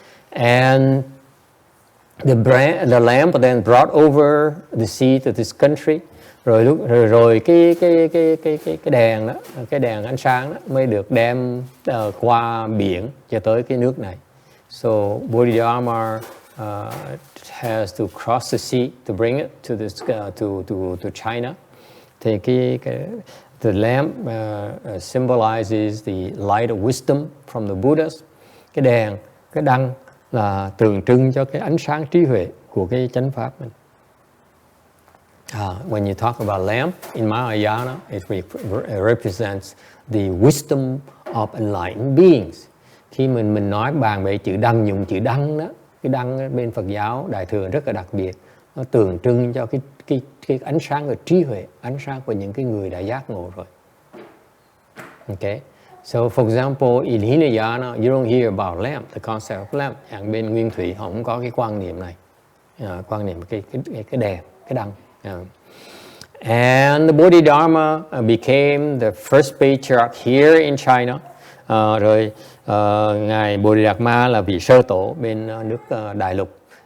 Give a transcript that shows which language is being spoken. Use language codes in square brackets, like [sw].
[en] And the lamp then brought over the seed of this country. [vi] Rồi cái đèn đó, cái đèn ánh sáng đó mới được đem qua biển cho tới cái nước này. [en] So Bodhidharma has to cross the sea to bring it to this to China. Thì the lamp symbolizes the light of wisdom from the Buddhas. [vi] Cái đèn, cái đăng là tượng trưng cho cái ánh sáng trí huệ của cái chánh pháp mình. [en] When you talk about lamp in Mahayana, it represents the wisdom of enlightened beings. [vi] Khi mình nói bàn về chữ đăng, dùng chữ đăng đó, cái đăng bên Phật giáo Đại thừa rất là đặc biệt, nó tượng trưng cho cái ánh sáng của trí huệ, ánh sáng của những cái người đã giác ngộ rồi. [en] Okay. So for example, in Hinayana, you don't hear about lamp, the concept of lamp. [vi] Bên Nguyên Thủy họ không có cái quan niệm này, quan niệm cái đèn, cái đăng. [en] And the Bodhidharma became the first patriarch here in China. [vi] Rồi ngài Bodhidharma là vị sơ tổ bên nước Đại Lục.